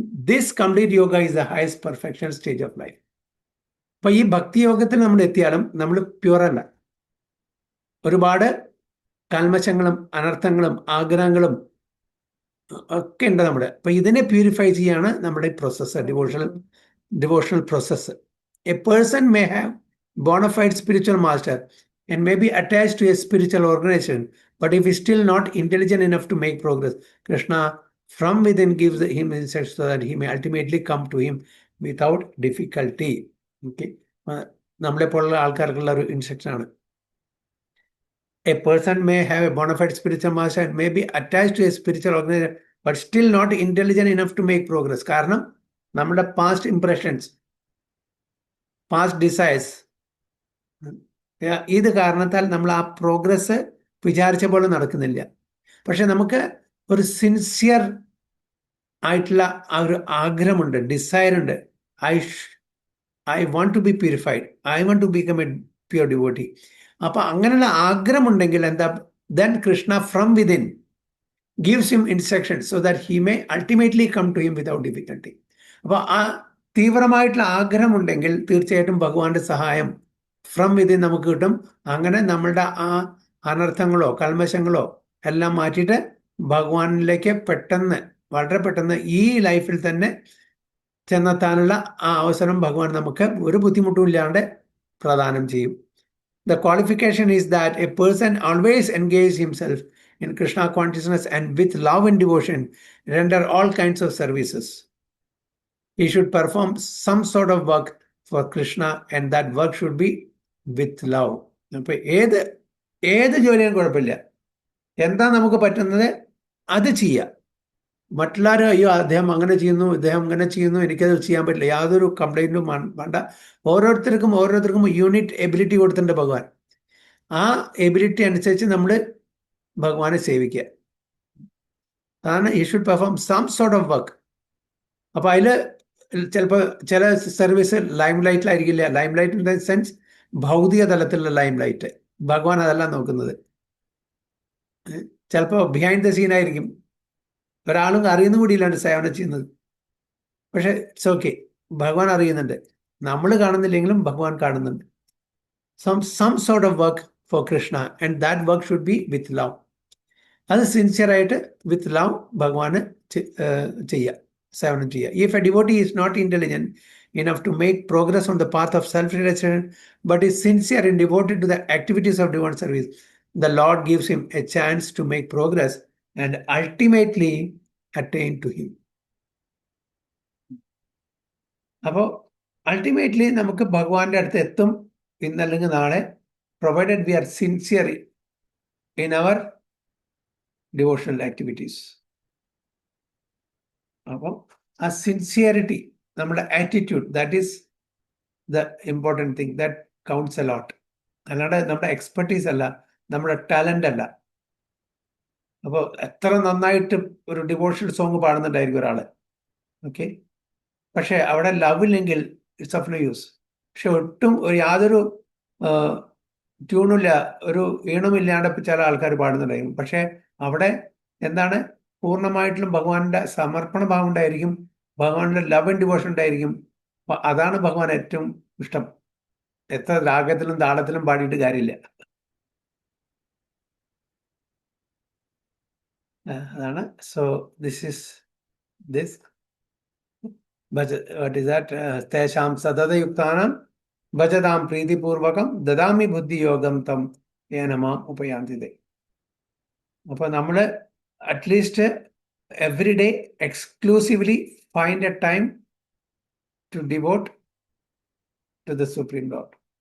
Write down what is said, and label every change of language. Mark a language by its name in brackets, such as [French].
[English] This complete yoga is the highest perfection stage of life. [Malayalam] അപ്പൊ ഈ ഭക്തി യോഗത്തിൽ നമ്മൾ എത്തിയാലും നമ്മൾ പ്യുവറല്ല. ഒരുപാട് കൽമശങ്ങളും അനർത്ഥങ്ങളും ആഗ്രഹങ്ങളും ഒക്കെ ഉണ്ട് നമ്മുടെ. അപ്പൊ ഇതിനെ പ്യൂരിഫൈ ചെയ്യാണ് നമ്മുടെ process, devotional process. [English] A person may have bona fide spiritual master and may be attached to a spiritual organization, but if he is still not intelligent enough to make progress, Krishna from within gives him insight so that he may ultimately come to him without difficulty. [Malayalam] Okay, നമ്മളെ പോലുള്ള ആൾക്കാർക്കുള്ള ഒരു instruction ആണ്. [English] A person may have a bona fide spiritual master and may be attached to a spiritual organization, but still not intelligent enough to make progress. [Malayalam] കാരണം നമ്മുടെ past impressions, past desires, ഇത് കാരണത്താൽ നമ്മൾ ആ പ്രോഗ്രസ് വിചാരിച്ച പോലെ നടക്കുന്നില്ല. പക്ഷെ നമുക്ക് ഒരു സിൻസിയർ ആയിട്ടുള്ള ആ ഒരു ആഗ്രഹമുണ്ട്, ഡിസയറുണ്ട്. [English] I want to be purified, I want to become a pure devotee. [Malayalam] അപ്പൊ അങ്ങനെയുള്ള ആഗ്രഹമുണ്ടെങ്കിൽ എന്താ, [English] Then Krishna from within gives him instructions so that he may ultimately come to him without difficulty. [Malayalam] അപ്പോൾ ആ തീവ്രമായിട്ടുള്ള ആഗ്രഹമുണ്ടെങ്കിൽ തീർച്ചയായിട്ടും ഭഗവാന്റെ സഹായം [English] from within [Malayalam] നമുക്ക് കിട്ടും. അങ്ങനെ നമ്മളുടെ ആ അനർത്ഥങ്ങളോ കൽമശങ്ങളോ എല്ലാം മാറ്റിയിട്ട് ഭഗവാനിലേക്ക് പെട്ടെന്ന്, വളരെ പെട്ടെന്ന് ഈ ലൈഫിൽ തന്നെ ചെന്നെത്താനുള്ള ആ അവസരം ഭഗവാൻ നമുക്ക് ഒരു ബുദ്ധിമുട്ടും ഇല്ലാണ്ട് പ്രദാനം ചെയ്യും. [English] The qualification is that a person always engages himself in Krishna consciousness and with love and devotion render all kinds of services. He should perform some sort of work for Krishna and that work should be with love. [Malayalam] അപ്പൊ ഏത് ജോലിയും കുഴപ്പമില്ല, എന്താ നമുക്ക് പറ്റുന്നത് അത് ചെയ്യാം. മറ്റുള്ളവരും അയ്യോ അദ്ദേഹം അങ്ങനെ ചെയ്യുന്നു, ഇദ്ദേഹം അങ്ങനെ ചെയ്യുന്നു, എനിക്കത് ചെയ്യാൻ പറ്റില്ല, യാതൊരു കംപ്ലൈൻറ്റും വേണ്ട. ഓരോരുത്തർക്കും യൂണിറ്റ് എബിലിറ്റി കൊടുത്തിട്ടുണ്ട് ഭഗവാൻ. ആ എബിലിറ്റി അനുസരിച്ച് നമ്മൾ ഭഗവാനെ സേവിക്കുക. അതാണ് ഈ [English] Should perform some sort of work. [Malayalam] അപ്പോൾ അതിൽ ചിലപ്പോൾ ചില service lime ലൈറ്റിലായിരിക്കില്ല. [English] limelight in the sense [Malayalam] ഭൗതിക തലത്തിലുള്ള ലൈം ലൈറ്റ്. ഭഗവാൻ അതല്ല നോക്കുന്നത്. ചിലപ്പോൾ ബിഹൈൻഡ് ദ സീൻ ആയിരിക്കും, ഒരാളും അറിയുന്ന കൂടിയില്ലാണ് സേവനം ചെയ്യുന്നത്. പക്ഷെ [English] it's okay, [Malayalam] ഭഗവാൻ അറിയുന്നുണ്ട്. നമ്മൾ കാണുന്നില്ലെങ്കിലും ഭഗവാൻ കാണുന്നുണ്ട്. [English] some sort of work for Krishna and that work should be with love. [Malayalam] അത് സിൻസിയറായിട്ട് വിത്ത് ലവ് ഭഗവാന് ചെയ്യുക, സേവനം ചെയ്യുക. [English] If a devotee is not intelligent enough to make progress on the path of self-realization but is sincere and devoted to the activities of divine service, the Lord gives him a chance to make progress and ultimately attain to him. [Malayalam] അപ്പോൾ ultimately നമുക്ക് ഭഗവാന്റെ അടുത്ത് എത്തും ഇന്നല്ലെങ്കിൽ നാളെ, [English] Provided we are sincere in our devotional activities. [Malayalam] അപ്പം ആ sincerity, നമ്മുടെ attitude, [English] That is the important thing, that counts a lot. [Malayalam] അല്ലാണ്ട് നമ്മുടെ എക്സ്പെർട്ടീസ് അല്ല, നമ്മുടെ ടാലൻ്റ് അല്ല. അപ്പോൾ എത്ര നന്നായിട്ട് ഒരു ഡിവോഷണൽ സോങ് പാടുന്നുണ്ടായിരിക്കും ഒരാൾ, ഓക്കെ, പക്ഷേ അവിടെ ലവ് ഇല്ലെങ്കിൽ [English] It's of no use. [Malayalam] പക്ഷെ ഒട്ടും യാതൊരു ട്യൂണില്ല, ഒരു ഈണമില്ലാണ്ട് ചില ആൾക്കാർ പാടുന്നുണ്ടായിരിക്കും. പക്ഷെ അവിടെ എന്താണ്, പൂർണ്ണമായിട്ടും ഭഗവാന്റെ സമർപ്പണ ഭാവം ഉണ്ടായിരിക്കും, ഭഗവാന്റെ ലവ് ആൻഡ് ഡിവോഷൻ ഉണ്ടായിരിക്കും. അതാണ് ഭഗവാൻ ഏറ്റവും ഇഷ്ടം. എത്ര രാഗത്തിലും താളത്തിലും പാടിയിട്ട് കാര്യമില്ല. അതാണ്. [English] So this what is that? [Sanskrit] തേഷാം സതതയുക്താനാം ഭജതാം പ്രീതിപൂർവകം ദദാമി ബുദ്ധി യോഗം തം യേന മാം ഉപയാന്തിതേ. [Malayalam] അപ്പോൾ നമ്മൾ [English] At least every day exclusively find a time to devote to the supreme lord.